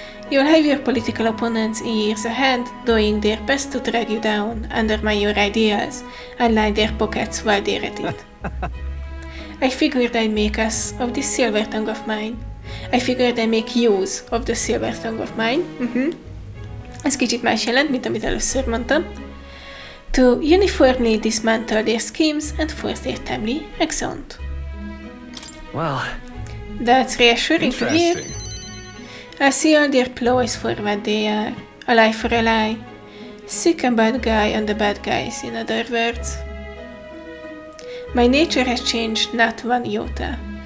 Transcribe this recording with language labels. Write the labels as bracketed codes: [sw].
[en] You'll have your political opponents in years ahead, doing their best to drag you down, undermine your ideals, and line their pockets while they're at it. I figured I'd make us of this silver tongue of mine. I figured I'd make use of the silver tongue of mine. [hu] Ez kicsit más jelent, mint amit először mondtam. [en] To uniformly dismantle their schemes and force their timely exeunt. Well, That's reassuring to hear. I see all their ploys for what they are. A lie for a lie. Sick a bad guy and the bad guys, in other words. My nature has changed not one iota.